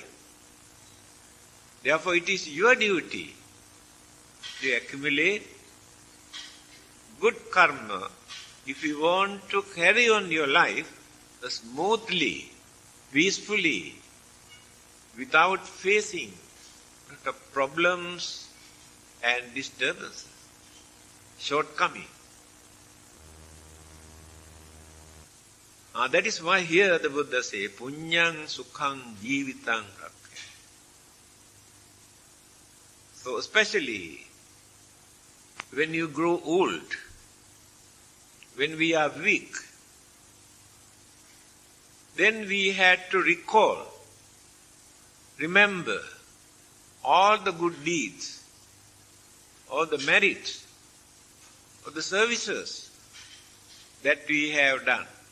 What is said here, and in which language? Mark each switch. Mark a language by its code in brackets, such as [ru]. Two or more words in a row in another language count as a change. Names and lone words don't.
[en] Therefore, it is your duty to accumulate good karma if you want to carry on your life smoothly, peacefully, without facing the problems and disturbances, shortcoming. That is why here the Buddha says, [pi] Punyang sukhang jivitang rakkhe. [en] So especially when you grow old, when we are weak, then we had to recall, remember all the good deeds, all the merits, all the services that we have done.